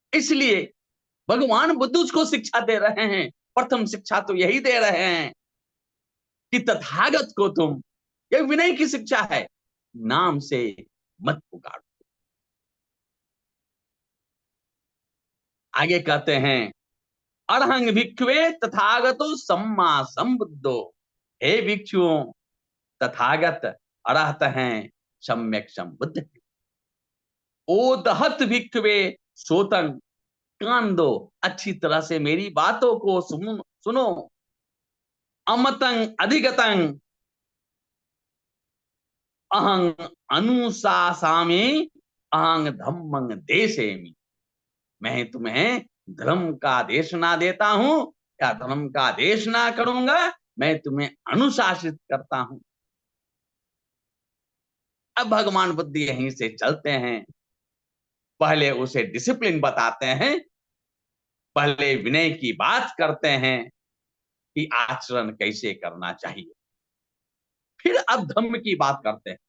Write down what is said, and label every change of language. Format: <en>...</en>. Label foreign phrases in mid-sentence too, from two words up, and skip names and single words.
<hi>इसलिए भगवान बुद्ध उसको शिक्षा दे रहे हैं। प्रथम शिक्षा तो यही दे रहे हैं कि तथागत को तुम, ये विनय की शिक्षा है, नाम से मत पुकारो। आगे कहते हैं</hi> <pi>अरहंग भिक्षुवे तथागतो सम्मा संबुद्धो।</pi> <hi>हे भिक्षुओं, तथागत अरहत हैं, सम्यक संबुद्ध हैं।</hi> <pi>ओ दहत भिक्षुवे सोतंग,</pi> <hi>कान दो, अच्छी तरह से मेरी बातों को सुनो।</hi> <pi>अमतंग अधिगतंग अहंग अनुशासामि अहंग धम्मंग देशेमि।</pi> <hi>मैं तुम्हें धर्म का देशना देता हूं या धर्म का देशना करूंगा, मैं तुम्हें अनुशासित करता हूं। अब भगवान बुद्ध यहीं से चलते हैं। पहले उसे डिसिप्लिन बताते हैं, पहले विनय की बात करते हैं कि आचरण कैसे करना चाहिए, फिर अब धम्म की बात करते हैं।</hi>